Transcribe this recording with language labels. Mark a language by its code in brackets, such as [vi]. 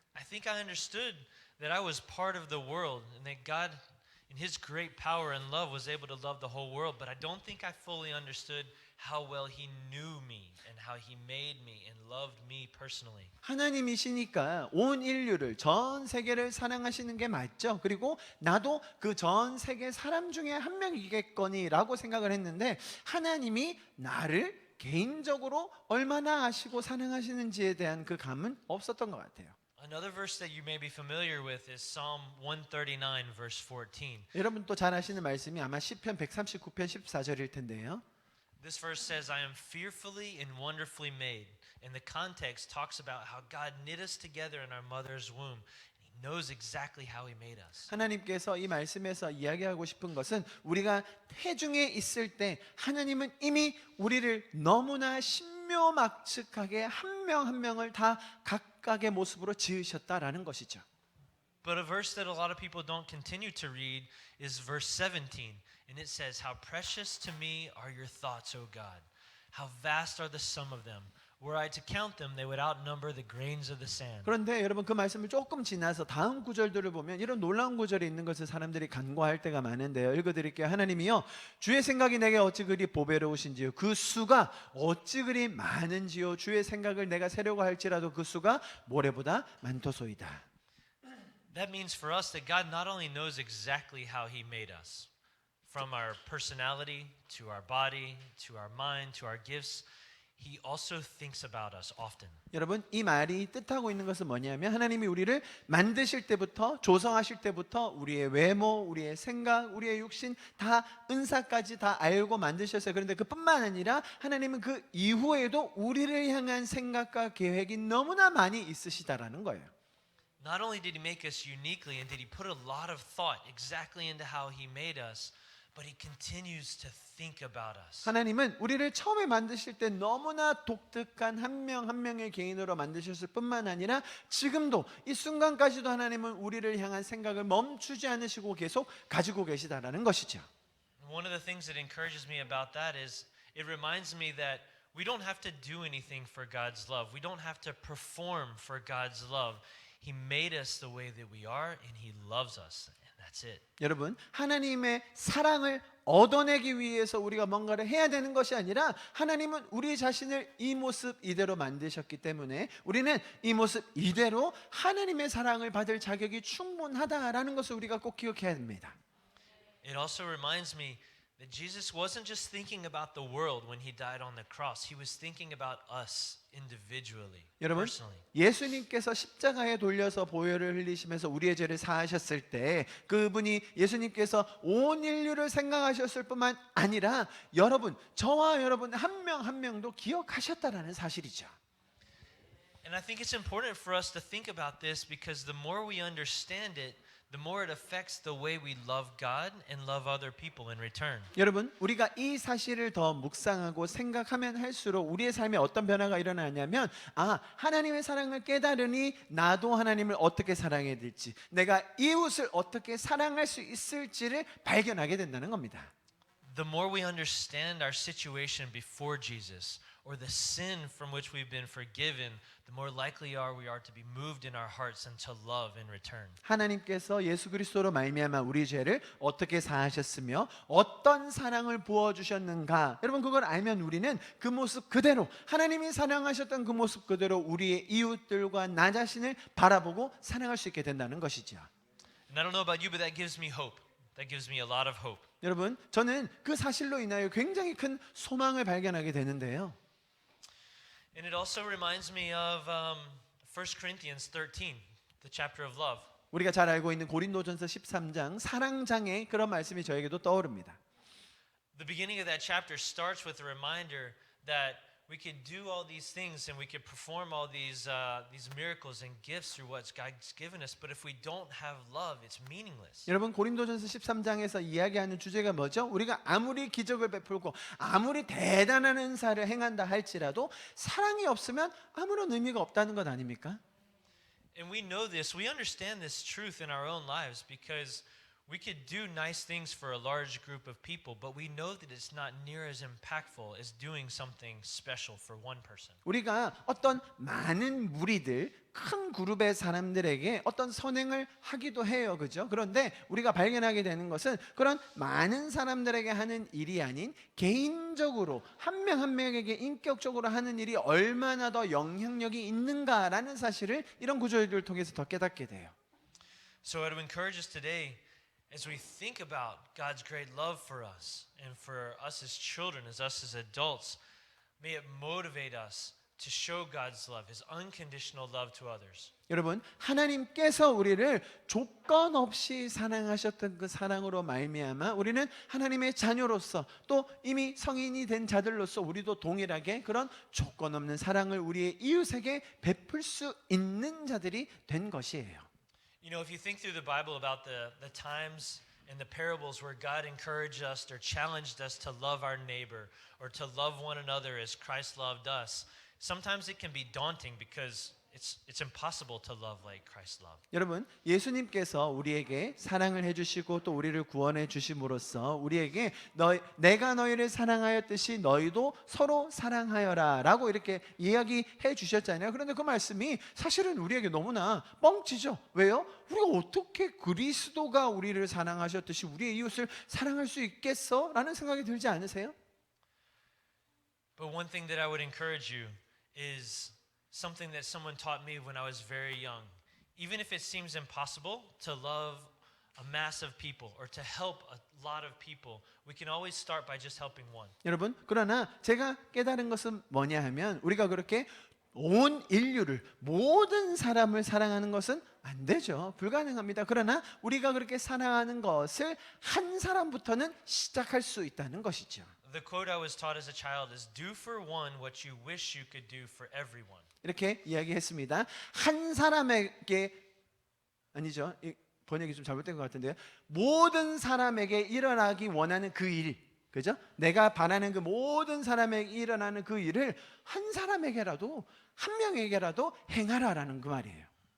[en] I think I understood that I was part of the world and that God in His great power and love was able to love the whole world, but I don't think I fully understood how well he knew me and how he made me and loved me personally. [ko] 하나님이시니까 온 인류를 전 세계를 사랑하시는 게 맞죠. 그리고 나도 그 전 세계 사람 중에 한 명이겠거니라고 생각을 했는데 하나님이 나를 개인적으로 얼마나 아시고 사랑하시는지에 대한 그 감은 없었던 것 같아요. [en] Another verse that you may be familiar with is Psalm 139 verse 14. [ko] 여러분 또 잘 아시는 말씀이 아마 시편 139편 14절일 텐데요. [en] This verse says, I am fearfully and wonderfully made. And the context talks about how God knit us together in our mother's womb. And He knows exactly how He made us. [ko] 하나님께서 이 말씀에서 이야기하고 싶은 것은 우리가 태중에 있을 때 하나님은 이미 우리를 너무나 신묘막측하게 한 명 한 명을 다 각각의 모습으로 지으셨다라는 것이죠. [en] But a verse that a lot of people don't continue to read is verse 17. And it says, How precious to me are your thoughts, O God. How vast are the sum of them. Were I to count them, they would outnumber the grains of the sand. [ko] 그런데 여러분 그 말씀을 조금 지나서 다음 구절들을 보면 이런 놀라운 구절이 있는 것을 사람들이 간과할 때가 많은데요. 읽어드릴게요. 하나님이요 주의 생각이 내게 어찌 그리 보배로우신지요 그 수가 어찌 그리 많은지요 주의 생각을 내가 세려고 할지라도 그 수가 모래보다 많도소이다. [en] That means for us that God not only knows exactly how He made us, from our personality to our body to our mind to our gifts, He also thinks about us often. [ko] 여러분 이 말이 뜻하고 있는 것은 뭐냐면 하나님이 우리를 만드실 때부터 조성하실 때부터 우리의 외모, 우리의 생각, 우리의 육신 다 은사까지 다 알고 만드셨어요. 그런데 그뿐만 아니라 하나님은 그 이후에도 우리를 향한 생각과 계획이 너무나 많이 있으시다라는 거예요. [en] Not only did He make us uniquely and did He put a lot of thought exactly into how He made us, but He continues to think about us. [ko] 하나님은 우리를 처음에 만드실 때 너무나 독특한 한 명 한 명의 개인으로 만드셨을 뿐만 아니라 지금도 이 순간까지도 하나님은 우리를 향한 생각을 멈추지 않으시고 계속 가지고 계시다라는 것이죠. [en] One of the things that encourages me about that is it reminds me that we don't have to do anything for God's love. We don't have to perform for God's love. He made us the way that we are and He loves us. And that's it. [ko] 여러분 하나님의 사랑을 얻어내기 위해서 우리가 뭔가를 해야 되는 것이 아니라 하나님은 우리 자신을 이 모습 이대로 만드셨기 때문에 우리는 이 모습 이대로 하나님의 사랑을 받을 자격이 충분하다라는 것을 우리가 꼭 기억해야 됩니다. [en] It also reminds me that Jesus wasn't just thinking about the world when He died on the cross. He was thinking about us individually, [ko] 여러분 [en] personally. [ko] 예수님께서 십자가에 돌려서 보혈을 흘리시면서 우리의 죄를 사하셨을 때 그분이 예수님께서 온 인류를 생각하셨을 뿐만 아니라 여러분 저와 여러분 한 명 한 명도 기억하셨다라는 사실이죠. [en] And I think it's important for us to think about this because the more we understand it, the more it affects the way we love God and love other people in return. [ko] 여러분 우리가 이 사실을 더 묵상하고 생각하면 할수록 우리의 삶에 어떤 변화가 일어나냐면 하나님의 사랑을 깨달으니 나도 하나님을 어떻게 사랑해야 될지 내가 이웃을 어떻게 사랑할 수 있을지를 발견하게 된다는 겁니다. [en] The more we understand our situation before Jesus or the sin from which we've been forgiven, the more likely we are to be moved in our hearts and to love in return. [ko] 하나님께서 예수 그리스도로 말미암아 우리 죄를 어떻게 사하셨으며 어떤 사랑을 부어 주셨는가 여러분 그걸 알면 우리는 그 모습 그대로 하나님이 사랑하셨던 그 모습 그대로 우리의 이웃들과 나 자신을 바라보고 사랑할 수 있게 된다는 것이죠. [en] And I don't know about you, but that gives me hope. That gives me a lot of hope. [ko] 여러분 저는 그 사실로 인하여 굉장히 큰 소망을 발견하게 되는데요. [en] And it also reminds me of 1 Corinthians 13, the chapter of love. [ko] 우리가 잘 알고 있는 고린도전서 13장 사랑장의 그런 말씀이 저에게도 떠오릅니다. [en] The beginning of that chapter starts with a reminder that we could do all these things and we could perform all these miracles and gifts through what God's given us, but if we don't have love, it's meaningless. [ko] 여러분 고린도전서 13장에서 이야기하는 주제가 뭐죠? 우리가 아무리 기적을 베풀고 아무리 대단한 은사를 행한다 할지라도 사랑이 없으면 아무런 의미가 없다는 것 아닙니까? [en] And we know this, we understand this truth in our own lives because We could do nice things for a large group of people, but we know that it's not near as impactful as doing something special for one person. [ko] 우리가 어떤 많은 무리들, 큰 그룹의 사람들에게 어떤 선행을 하기도 해요. 그죠? 그런데 우리가 발견하게 되는 것은 그런 많은 사람들에게 하는 일이 아닌 개인적으로 한 명 한 명에게 인격적으로 하는 일이 얼마나 더 영향력이 있는가라는 사실을 이런 구절들을 통해서 더 깨닫게 돼요. [en] So I would encourage us today as we think about God's great love for us and for us as children, as us as adults, may it motivate us to show God's love, His unconditional love to others. [ko] 여러분, 하나님께서 우리를 조건 없이 사랑하셨던 그 사랑으로 말미암아 우리는 하나님의 자녀로서 또 이미 성인이 된 자들로서 우리도 동일하게 그런 조건 없는 사랑을 우리의 이웃에게 베풀 수 있는 자들이 된 것이에요. [en] You know, if you think through the Bible about the times and the parables where God encouraged us or challenged us to love our neighbor or to love one another as Christ loved us, sometimes it can be daunting because it's impossible to love like Christ loved. [ko] 여러분, 예수님께서 우리에게 사랑을 해주시고 또 우리를 구원해 주심으로써 우리에게 내가 너희를 사랑하였듯이 너희도 서로 사랑하여라 라고 이렇게 이야기해 주셨잖아요. 그런데 그 말씀이 사실은 우리에게 너무나 뻥치죠. 왜요? 우리가 어떻게 그리스도가 우리를 사랑하셨듯이 우리의 이웃을 사랑할 수 있겠어? 라는 생각이 들지 않으세요? [en] But one thing that I would encourage you is something that someone taught me when I was very young. Even if it seems impossible to love a mass of people or to help a lot of people, we can always start by just helping one. [ko] 여러분, 그러나 제가 깨달은 것은 뭐냐 하면 우리가 그렇게 온 인류를 모든 사람을 사랑하는 것은 안 되죠. 불가능합니다. 그러나 우리가 그렇게 사랑하는 것을 한 사람부터는 시작할 수 있다는 것이죠. [en] The quote I was taught as a child is do for one what you wish you could do for everyone. [ko] 이렇게 이야기했습니다. 한 사람에게 아니죠. 이 번역이 좀 잘못된 것 같은데요. 모든 사람에게 일어나기 원하는 그 일, 그죠? 내가 바라는 그 모든 사람에게 일어나는 그 일을 한 사람에게라도 한 명에게라도 행하라라는 그 말이에요.